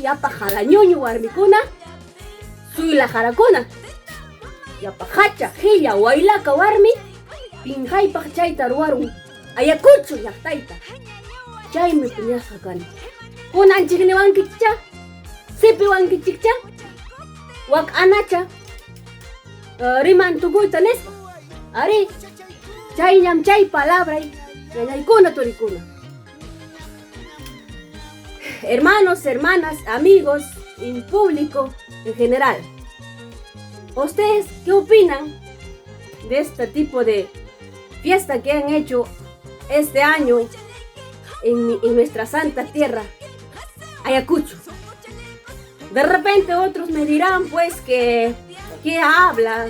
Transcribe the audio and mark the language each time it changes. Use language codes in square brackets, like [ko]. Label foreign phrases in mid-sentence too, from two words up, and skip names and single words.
[qu] yapa qalañuñu warmikuna suylajarakuna yapa hacha qilla waylaka warmi pinqaypaq chayta ruwarun Ayacucho llaqtayta chaymi piñasqa kani kunanchikniwankichá sipiwankichikchá wak anacha riman tukuyta nisqa ari chayllam chay palabray ñañaykuna turikuna. [es] Hermanos, hermanas, amigos y público en general, ¿ustedes qué opinan de este tipo de fiesta que han hecho este año en nuestra santa tierra, Ayacucho? De repente otros me dirán pues que ¿qué habla?